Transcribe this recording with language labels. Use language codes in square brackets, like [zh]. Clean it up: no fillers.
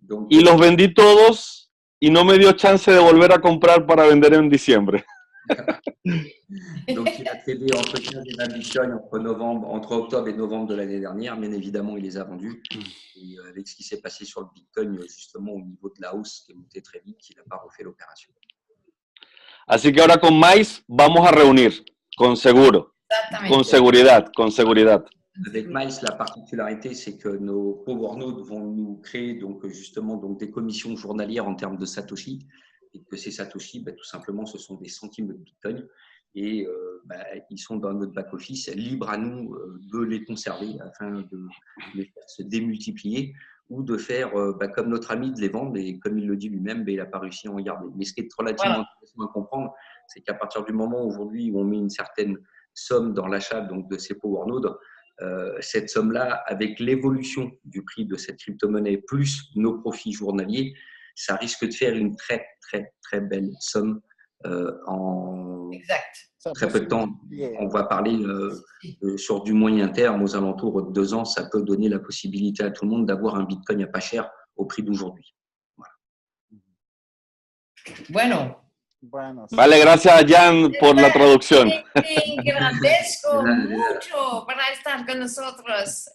[es] Y los vendí todos y no me dio chance de volver a comprar para vender en diciembre. [fr] Donc, il a tradé entre 15 et 20 Bitcoin entre octobre et novembre de l'année dernière. Bien évidemment, il les a vendus. Et avec ce qui s'est passé sur le Bitcoin, justement, au niveau de la hausse qui est montée très vite, il n'a pas refait l'opération. [es] Así que ahora con Mais vamos a reunir, con seguro, con seguridad. [fr] Avec Mize, la particularité, c'est que nos Power Nodes vont nous créer justement des commissions journalières en termes de Satoshi, et que ces Satoshi, tout simplement, ce sont des centimes de Bitcoin, et ils sont dans notre back-office, libre à nous de les conserver afin de les faire se démultiplier ou de faire comme notre ami de les vendre, et comme il le dit lui-même, il n'a pas réussi à en garder. Mais ce qui est relativement intéressant à comprendre, c'est qu'à partir du moment aujourd'hui où on met une certaine somme dans l'achat de ces Power Nodes, cette somme-là, avec l'évolution du prix de cette crypto-monnaie plus nos profits journaliers, ça risque de faire une très, très, très belle somme en Exact. très peu de temps. On va parler sur du moyen terme, aux alentours de 2 ans, ça peut donner la possibilité à tout le monde d'avoir un Bitcoin à pas cher au prix d'aujourd'hui. Voilà. [es] Bueno. Bueno, Vale, gracias a Jan por la traducción. Te agradezco mucho para estar con nosotros.